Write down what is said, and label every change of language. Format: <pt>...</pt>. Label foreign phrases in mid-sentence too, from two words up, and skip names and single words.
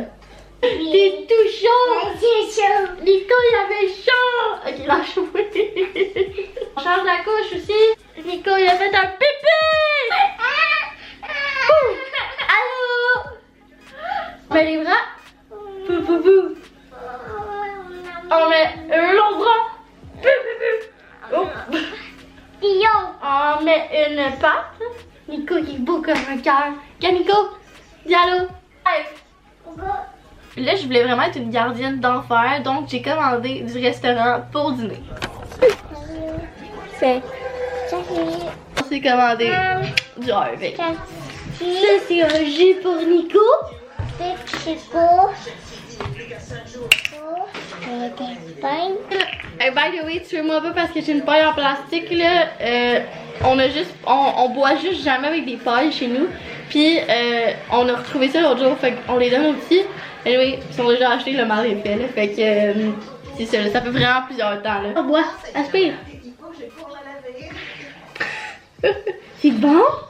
<fr>T'es tout chaud! C'est chaud. Nico, il avait chaud! Ok, lâche-moi. On change la couche aussi. Nico, il a fait un pipi! Allô? Mets les bras. Pou, pou, pou. On met l'autre bras. Pou, pou, pou. Oh. On met une patte. Nico qui est beau comme un cœur. Viens Nico, dis allô. Là, je voulais vraiment être une gardienne d'enfer, donc j'ai commandé du restaurant pour dîner. C'est. On s'est commandé du Harvey. Ça, c'est un jus pour Nico.</fr> <en>Hey, by the way,</en> <fr>tuez-moi pas parce que j'ai une paille en plastique là. On boit juste jamais avec des pailles chez nous. Puis on a retrouvé ça l'autre jour, fait qu'on les donne aux petits. Anyway, ils sont déjà achetés, le mal est fait là. Fait que c'est ça, là, ça fait vraiment plusieurs temps là. On boit, aspire. C'est bon?</fr>